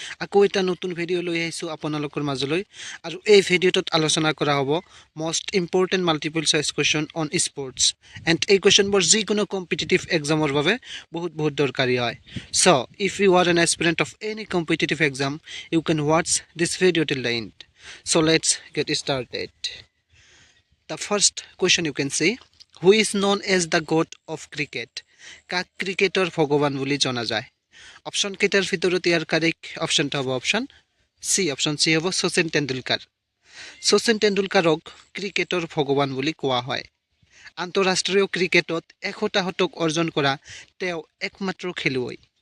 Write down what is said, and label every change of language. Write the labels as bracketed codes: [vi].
[as] আকৌ এটা নতুন ভিডিঅ' লৈ আহিছোঁ আপোনালোকৰ মাজলৈ আৰু এই ভিডিঅ'টোত আলোচনা কৰা হ'ব [en] most important multiple choice question on sports and [as] এই কুৱেশ্যনবোৰ যিকোনো কম্পিটিটিভ এক্সামৰ বাবে বহুত দৰকাৰী হয়. [en] So if you are an aspirant of any competitive exam, you can watch this video till the end. So let's get started. The first question you can see, who is known as the god of cricket? [as] কাক ক্ৰিকেটৰ ভগৱান বুলি জনা যায়? Option কেইটাৰ ভিতৰত ইয়াৰ correct অপশ্যনটো হ'ব অপশ্যন চি হ'ব শচীন তেণ্ডুলকাৰ. শচীন তেণ্ডুলকাৰক ক্ৰিকেটৰ ভগৱান বুলি কোৱা হয়. আন্তঃৰাষ্ট্ৰীয় ক্ৰিকেটত 100টা শতক অৰ্জন কৰা তেওঁ একমাত্ৰ খেলুৱৈ.